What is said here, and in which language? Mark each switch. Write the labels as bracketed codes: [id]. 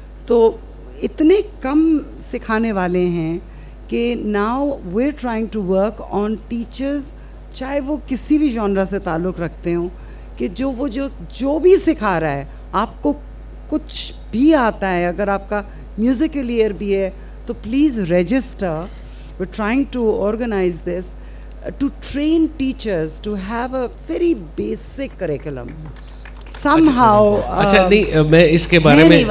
[hi] तो इतने कम सिखाने वाले हैं कि [en] now we are trying to work on teachers, [hi] चाहे वो किसी भी जॉनरा से ताल्लुक़ रखते हों, कि जो भी सिखा रहा है, आपको कुछ भी आता है, अगर आपका म्यूज़िकल ईयर भी है तो please register. [en] We are trying to organise this to train teachers to have a very basic curriculum. Somehow [hi] अच्छा नहीं, मैं इसके बारे में